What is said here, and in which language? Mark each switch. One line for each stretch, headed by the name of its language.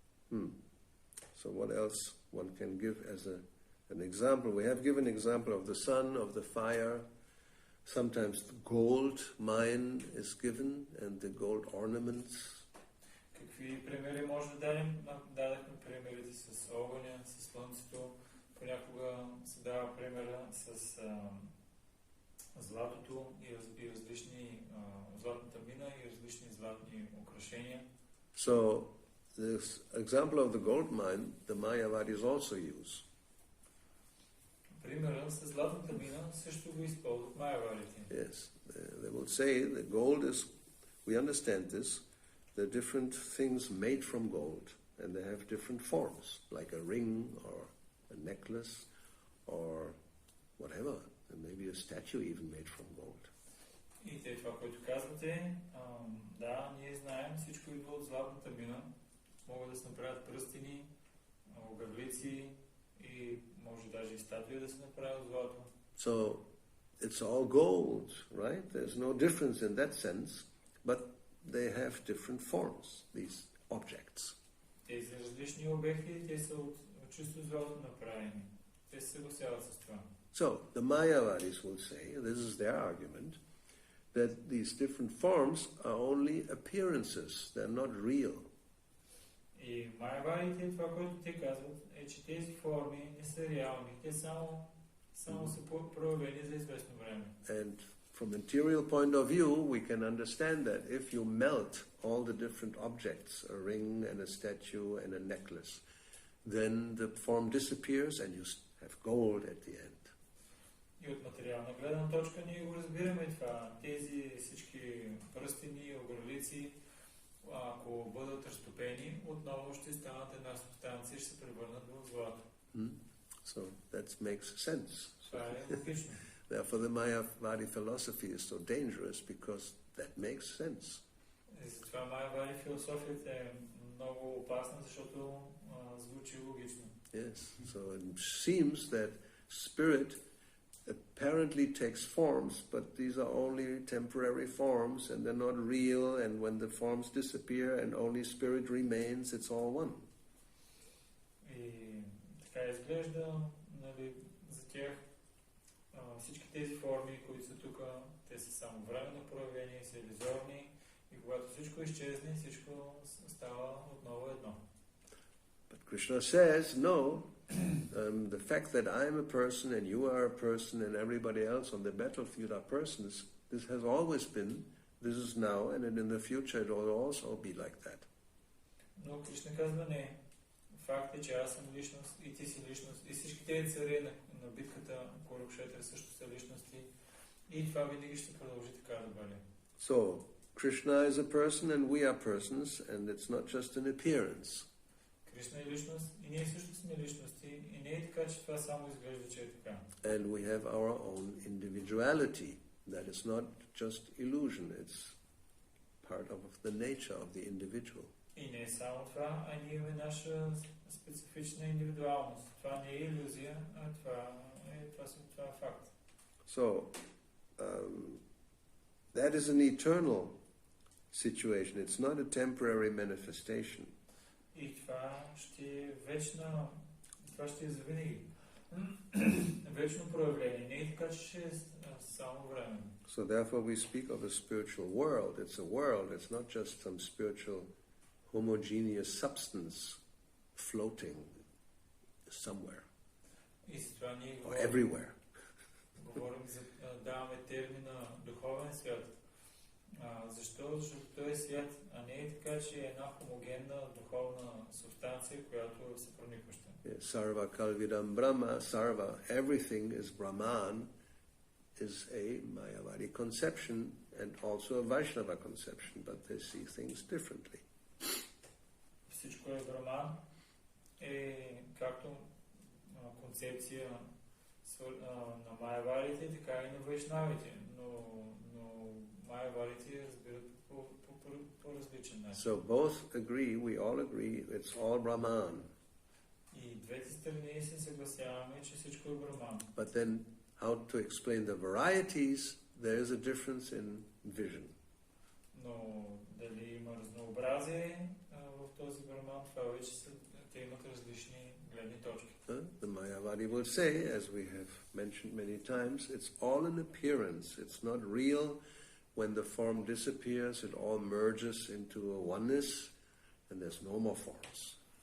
English: So what else one can give as an example? We have given example of the sun, of the fire. Sometimes the gold mine is given and the gold ornaments.
Bulgarian: Какви примери може да дадем? Дадахме примерите с огъня, с слънцето. Понякога се дава примера с златото и различни златната мина и различни златни украшения.
English: So this example of the gold mine, the Mayavadis also use.
Bulgarian: Примера с златната мина също го използват майавадите.
English: Yes, they will say the gold is, we understand this, there are different things made from gold and they have different forms, like a ring or a necklace or whatever, and maybe a statue even made from gold.
Bulgarian: И те това, което казвате, да, ние знаем, всичко идва от златната мина. Могат да се направят пръстени, огърлици и може даже и статуи да се направят от злато.
English: So it's all gold, right? There's no difference in that sense, but they have different forms, these objects.
Bulgarian: Тези различни обекти, те са от чисто злато направени. Те се съгласяват с това.
English: So the Mayavadis will say, this is their argument, that these different forms are only appearances, they're not real.
Bulgarian: И майавадите, това, което те казват, е, че тези форми не са реални. Те само са проявени за известно време.
English: And from material point of view, we can understand that if you melt all the different objects, a ring and a statue and a necklace, then the form disappears and you have gold at the end.
Bulgarian: И от материална гледна точка ние го разбираме това. Тези всички пръстени, огърлици, ако бъдат разтопени, отново ще станат една субстанция и ще се превърнат в злато.
English: So that makes sense.
Bulgarian: Това е логично.
English: Therefore the Mayavadi philosophy is so dangerous because that makes sense.
Bulgarian: И затова майавади философията е много опасна, защото звучи логично.
English: Yes, so it seems that spirit apparently takes forms, but these are only temporary forms and they're not real, and when the forms disappear and only spirit remains, it's all one.
Bulgarian: И така изглежда, нали, за тях всички тези форми, които са тук, те са само временно проявени, са иллюзорни и когато всичко изчезне, всичко става отново едно.
English: But Krishna says, no, the fact that I'm a person and you are a person and everybody else on the battlefield are persons, this has always been, this is now, and in the future it will also be like that.
Bulgarian: Но Кришна казва не. Факт е, че аз съм личност и ти си личност и всички тези царе на битката Курукшетър също са личности и това винаги ще продължи така да бъде.
English: So, Krishna is a person and we are persons and it's not just an appearance.
Bulgarian: Кришна е личност и ние също сме личности и не е така, че това само изглежда, че е така.
English: And we have our own individuality. That is not just illusion, it's part of the nature of the individual.
Bulgarian: И не е само това, а ние имаме наша специфична индивидуалност. Това не е илюзия, а това е факт.
English: So, that is an eternal situation. It's not a temporary manifestation.
Bulgarian: И това ще е вечно, това ще е завинаги. Вечно проявление. Не е така, че ще е само време.
English: So therefore we speak of a spiritual world. It's a world. It's not just some spiritual homogeneous substance floating. somewhere
Bulgarian: И с това ние
English: or everywhere.
Bulgarian: говорим за, даваме термина духовен свят. Защо? Защото той е свят, а не е така, че е една хомогенна духовна субстанция, която е всепроникваща.
Sanskrit: Sarva Kalvidam Brahma,
English: Sarva, everything is Brahman, is a Mayavadi conception and also a Vaishnava conception, but they see things differently.
Bulgarian: Всичко е Браман, е както концепция на майяварите, така и на вайшнавите, но майяварите разбират по различен начин.
English: So both agree, we all agree, it's all Brahman.
Bulgarian: И двете страни се съгласяваме, че всичко е Браман.
English: But then, how to explain the varieties, there is a difference in vision.
Bulgarian: Но дали има разнообразие в този Браман, това вече те имат различни гледни точки.
English: The Mayavadi will say, as we have mentioned many times, it's all an appearance. It's not real. When the form disappears, it all merges into a oneness, and there's no more forms.